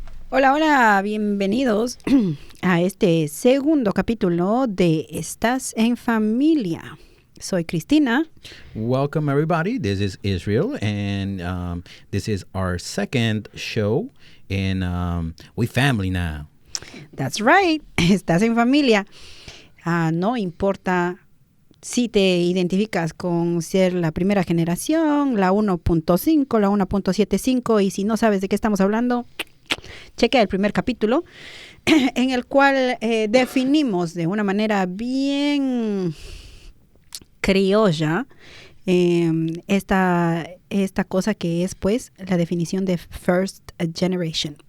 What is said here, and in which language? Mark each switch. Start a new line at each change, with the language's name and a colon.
Spanish: Hola, hola, bienvenidos a este segundo capítulo de Estas en Familia. Soy Cristina.
English: Welcome, everybody. This is Israel, and this is our second show, and we family now. That's right.
Spanish: Estás en familia. No importa si te identificas con ser la primera generación, la 1.5, la 1.75, y si no sabes de qué estamos hablando, chequea el primer capítulo en el cual definimos de una manera bien criolla esta cosa que es pues la definición de first generation.